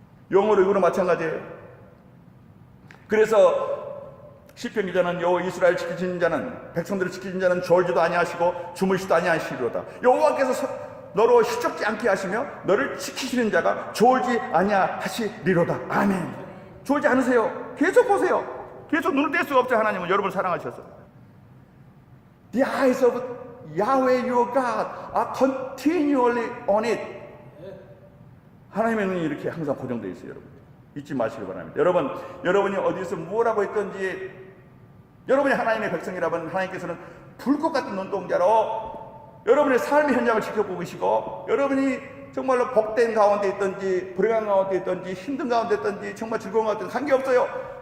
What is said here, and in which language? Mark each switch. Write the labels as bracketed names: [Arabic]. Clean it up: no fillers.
[Korean] 영어로 이거는 마찬가지예요. 그래서 시편 기자는 여호와 이스라엘 지키신 자는, 백성들을 지키신 자는 졸지도 아니하시고 주무시도 아니하시리로다. 여호와께서 너로 시적지 않게 하시며 너를 지키시는 자가 졸지 아니하시리로다. 아멘. 졸지 않으세요. 계속 보세요. 계속 눈을 뗄 수가 없죠. 하나님은 여러분을 사랑하셔서. [English] The eyes of Yahweh your God are continually on it. [Korean] 하나님의 눈이 이렇게 항상 고정되어 있어요, 여러분. 잊지 마시기 바랍니다. 여러분이 어디서 무엇하고 있든지, 여러분이 하나님의 백성이라면 하나님께서는 불꽃 같은 눈동자로 여러분의 삶의 현장을 지켜보고 계시고, 여러분이 정말로 복된 가운데 있든지 불행한 가운데 있든지 힘든 가운데 있든지 정말 즐거운 가운데 있든지 관계없어요.